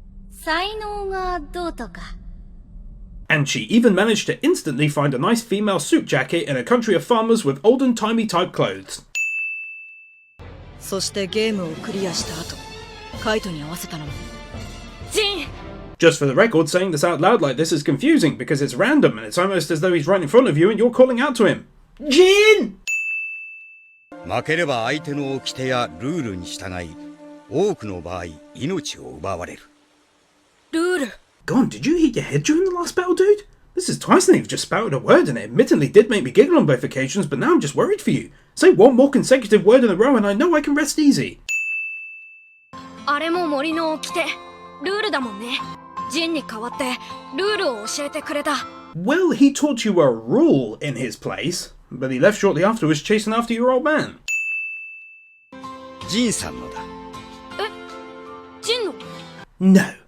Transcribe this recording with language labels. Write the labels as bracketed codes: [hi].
[ja] 才能がどうとか。 [en] And she even managed to instantly find a nice female suit jacket in a country of farmers with olden-timey type clothes. [ja] そしてゲームをクリアした後、カイトに合わせたのも。ジン [en] Just for the record, saying this out loud like this is confusing because it's random and it's almost as though he's right in front of you and you're calling out to him. Jin! [ja] 負ければ相手の掟やルールに従い多くの場合命を奪われるルール [en] God, did you hit your head during the last battle, dude? This This is twice now you've just spouted a word and it admittedly did make me giggle on both occasions, but now I'm just worried for you. Say one more consecutive word in a row and I know I can rest easy. [ja] あれも森の掟、ルールだもんね。ジンに代わってルールを教えてくれた。 [en] Well, he taught you a rule in his place, but he left shortly afterwards chasing after your old man. [ja] ジンさんのだ。え、ジンの？ [en] No.